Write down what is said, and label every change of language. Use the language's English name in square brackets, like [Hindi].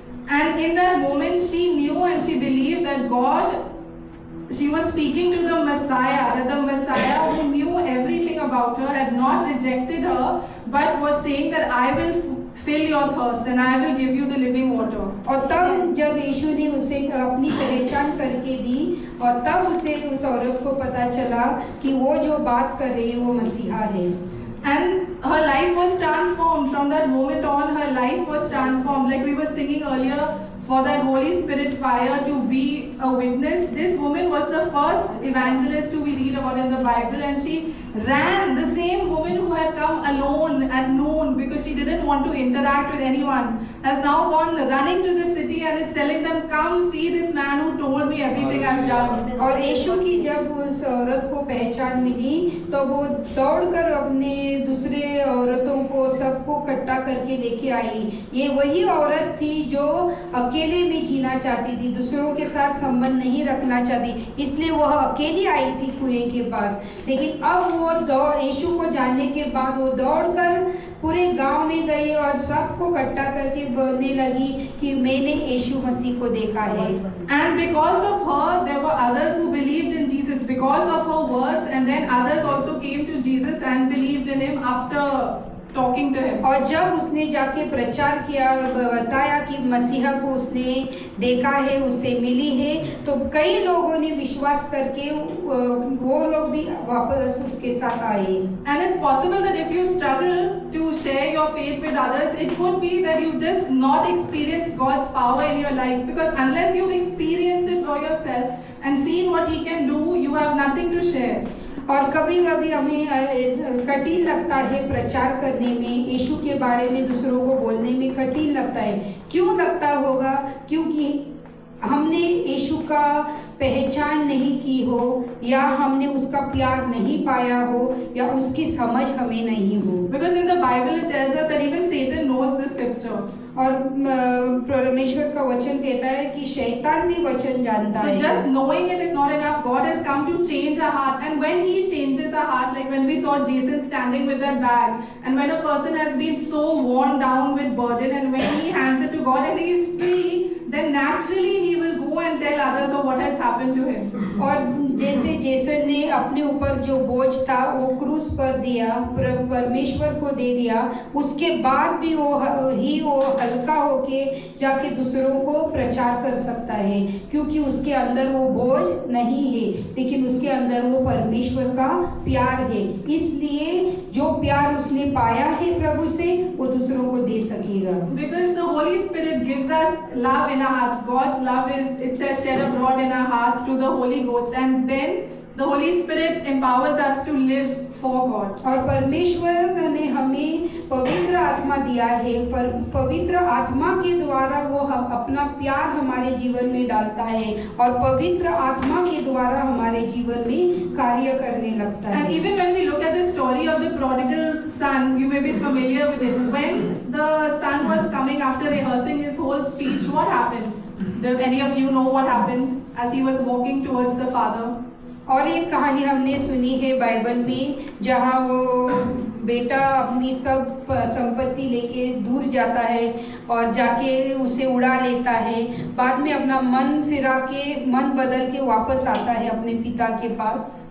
[English] And in that moment she knew and she believed that she was speaking to the Messiah, that the Messiah who knew everything about her had not rejected her, but was saying that I will fill your thirst and I will give you the living water. [Hindi] और तब जब यीशु ने उसे अपनी पहचान करके दी और तब उसे उस औरत को पता चला कि वो जो बात कर रही है वो मसीहा है। [English] And her life was transformed. From that moment on, her life was transformed. Like we were singing earlier, for that Holy Spirit fire to be a witness. This woman was the first evangelist who we read about in the Bible, and she ran. The same woman who had come alone at noon because she didn't want to interact with anyone has now gone running to the city and is telling them, come see this man who told me everything I've done. [Hindi] और यीशु की जब उस औरत को पहचान मिली तो वो दौड़कर अपने दूसरे औरतों को सबको इकट्ठा करके लेके आई। ये वही औरत थी जो अकेले में जीना चाहती थी, दूसरों के साथ संबंध नहीं रखना चाहती, इसलिए वह अकेली आई थी कुएं के पास। लेकिन अब वो यीशु को जानने के बाद वो दौड़कर पूरे गांव में गई और सबको इकट्ठा करके बोलने लगी कि मैंने यीशु मसीह को देखा है। [English] And because of her, there were others who believed in Jesus because of her words, and then others also came to Jesus and believed in him after talking to him. [Hindi] और जब उसने जाके प्रचार किया और बताया कि मसीहा को उसने देखा है, उससे मिली है, तो कई लोगों ने विश्वास करके वो लोग भी वापस उसके साथ आए। [English] And it's possible that if you struggle to share your faith with others, it could be that you just not experience God's power in your life, because unless you've experienced it for yourself and seen what he can do, you have nothing to share. [Hindi] और कभी कभी हमें कठिन लगता है प्रचार करने में, यीशु के बारे में दूसरों को बोलने में कठिन लगता है। क्यों लगता होगा? क्योंकि हमने यीशु का पहचान नहीं की हो, या हमने उसका प्यार नहीं पाया हो, या उसकी समझ हमें नहीं हो। [English] Because in the Bible it tells us that even Satan knows the scripture. [Hindi] और परमेश्वर का वचन कहता है कि शैतान भी वचन जानता है। [English] So just knowing it is not enough. God has come to change our heart, and when he changes our heart, like when we saw Jason standing with that bag, and when a person has been so worn down with burden, and when he hands it to God and he is free, then naturally he will go and tell others of what has happened to him. [Hindi] और जैसे Jason ने अपने ऊपर जो बोझ था वो क्रूस पर दिया, परमेश्वर को दे दिया, उसके बाद भी वो हल्का होके जाके दूसरों को प्रचार कर सकता है, क्योंकि उसके अंदर वो बोझ नहीं है, लेकिन उसके अंदर वो परमेश्वर का प्यार है। इसलिए जो प्यार उसने पाया है प्रभु से वो दूसरों को दे सकेगा। [English] Because the Holy Spirit gives us love in our hearts. God's love is, it says, shed abroad in our hearts through the Holy Ghost, and then the Holy Spirit empowers us to live for God. [Hindi] और परमेश्वर ने हमें पवित्र आत्मा दिया है, पर पवित्र आत्मा के द्वारा वो अपना प्यार हमारे जीवन में डालता है और पवित्र आत्मा के द्वारा हमारे जीवन में कार्य करने लगता है। [English] And even when we look at the story of the prodigal son, you may be familiar with it. When the son was coming after rehearsing his whole speech, what happened? Do any of you know what happened as he was walking towards the father? [Hindi] और एक कहानी हमने सुनी है Bible में, जहाँ वो बेटा अपनी सब संपत्ति लेके दूर जाता है और जाके उसे उड़ा लेता है, बाद में अपना मन फिरा के, मन बदल के वापस आता है अपने पिता के पास।